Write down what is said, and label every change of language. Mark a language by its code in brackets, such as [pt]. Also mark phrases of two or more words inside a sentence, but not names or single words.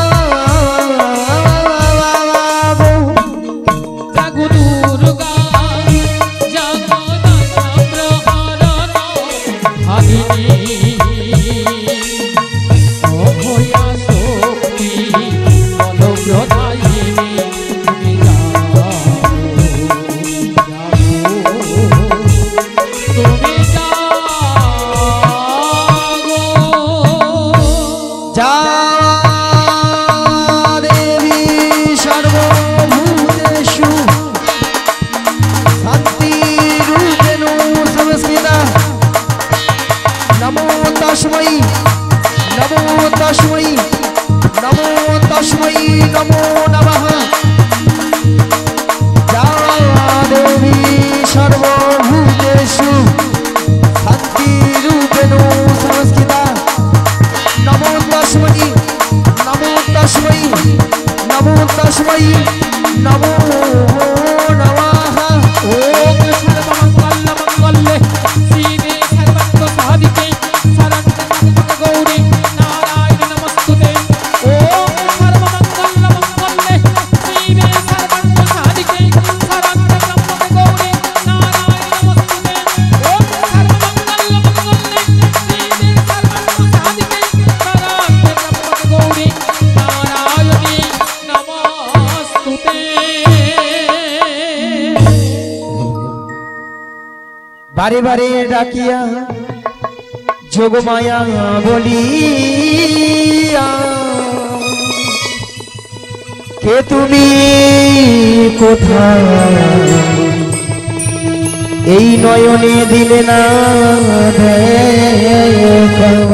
[bn] জাগো দুর্গা জাগো দশ প্রহরণ ধারিণী অভয়া শক্তি বল প্রদায়িনী তুমি জাগো তুমি [sa] যা দেবী সর্বভূতেষু শান্তিরূপেণ সংস্থিতা নমো তস্मै নমো তস্मै নমো তস্मै নমো নমঃ যা দেবী সর্বভূতেষু শান্তিরূপেণ সংস্থিতা নমো তস্मै নমো তস্मै নমো তস্मै নমো নমঃ ওম সর্বমঙ্গল মঙ্গলে শিবে সর্বার্থ সাধিকে শরণ্যে গৌরী নারায়ণ নমস্তুতে ওম সর্বমঙ্গল মঙ্গলে শিবে সর্বার্থ সাধিকে শরণ্যে গৌরী নারায়ণ নমস্তুতে ওম সর্বমঙ্গল মঙ্গলে শিবে সর্বার্থ সাধিকে শরণ্যে গৌরী নারায়ণী নমস্তুতে। [bn] বারে বারে ডাকিয়া যোগমায়া বলিয়া কে তুমি কোথায় এই নয়নে দিলে না দেখা